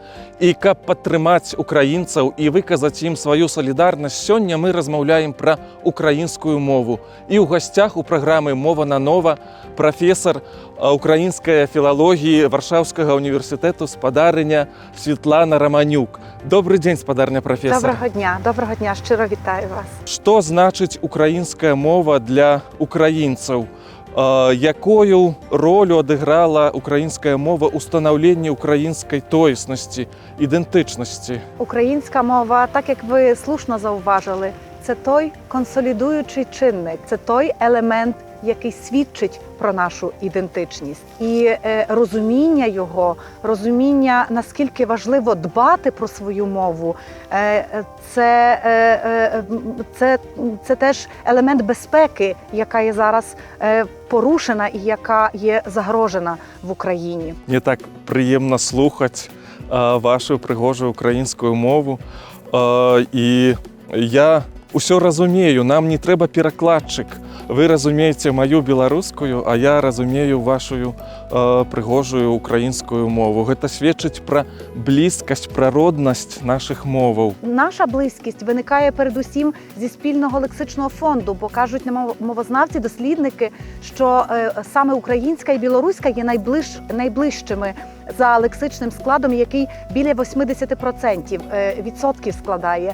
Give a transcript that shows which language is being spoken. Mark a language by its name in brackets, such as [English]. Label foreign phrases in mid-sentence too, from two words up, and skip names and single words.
[Belarusian] І каб падтрымаць украінцаў і выказаць ім сваю салідарнасць, сёння мы размаўляем пра украінскую мову. І ў гасцях у праграмы «Мова на нова» прафесар украінскай філалогіі Варшаўскага універсітэту спадарыня Світлана Романюк. Добрый дзень, спадарня прафесар. [Ukrainian] Доброго дня, щиро вітаю вас. [Belarusian] Што значыць украінская мова для украінцаў? Якую ролю адыграла украінская мова ў станаўленні украінскай тоеснасці, ідэнтычнасці? [Ukrainian] Українська мова, так як ви слушно зауважили, це той консолідуючий чинник, це той елемент, який свідчить про нашу ідентичність. І розуміння його, розуміння, наскільки важливо дбати про свою мову, це теж елемент безпеки, яка є зараз порушена і яка є загрожена в Україні. [Belarusian] Мне так прыемна слухаць вашу прыгожую украінскую мову. І я ўсё разумею, нам не трэба перакладчык. Вы разумееце маю беларускую, а я разумею вашу прыгожую украінскую мову. Гэта сведчыць пра блізкасць, пра роднасць наших моваў. [Ukrainian] Наша близькість виникає передусім зі спільного лексичного фонду, бо кажуть мовознавці, дослідники, що саме українська і білоруська є найближчими за лексичним складом, який біля 80% складає.